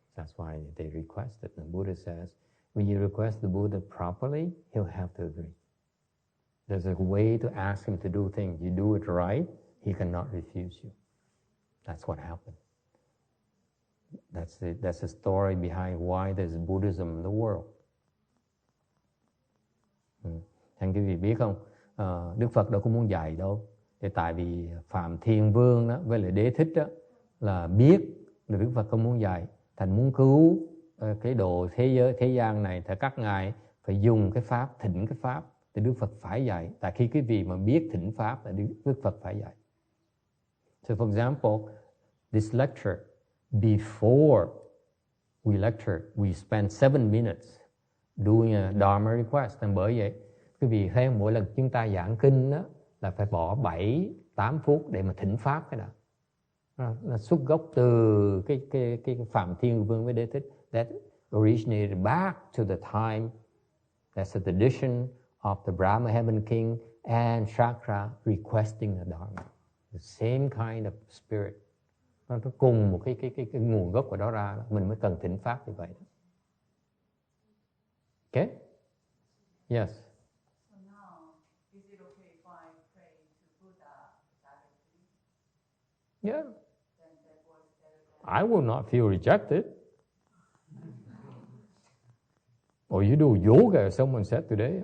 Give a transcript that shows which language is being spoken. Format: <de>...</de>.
<en>That's why they requested. And the Buddha says, when you request the Buddha properly, he'll have to agree. There's a way to ask him to do things. You do it right, he cannot refuse you. That's what happened. That's the story behind why there's Buddhism in the world.</en> <vi>Anh quý vị biết không, Đức Phật đâu có muốn dạy đâu. Thì tại vì Phạm Thiên Vương đó, với lại Đế Thích đó, là biết là Đức Phật không muốn dạy. Thành muốn cứu cái độ thế gian này, thì các ngài phải dùng cái pháp, thỉnh cái pháp, thì Đức Phật phải dạy. Tại khi cái vị mà biết thỉnh pháp là Đức Phật phải dạy.</vi> <en>So for example, this lecture, before we lecture, we spend 7 minutes doing a Dharma request.</en> <vi>And bởi vậy, quý vị thấy mỗi lần chúng ta giảng kinh đó, là phải bỏ 7-8 phút để mà thỉnh pháp cái đó. Nó xuất gốc từ cái Phạm Thiên Vương với Đế Thích.</vi> <en>That originated back to the time, that's a tradition of the Brahma Heaven King and Chakra requesting the Dharma. The same kind of spirit.</en> <vi>Nó cùng một cái nguồn gốc của đó ra, mình mới cần thỉnh pháp như vậy.</vi> <en>Okay? Yes. So now, is it okay if I pray to Buddha directly? Yeah. Then that works better than... I will not feel rejected. Or you do yoga, someone said today.</en>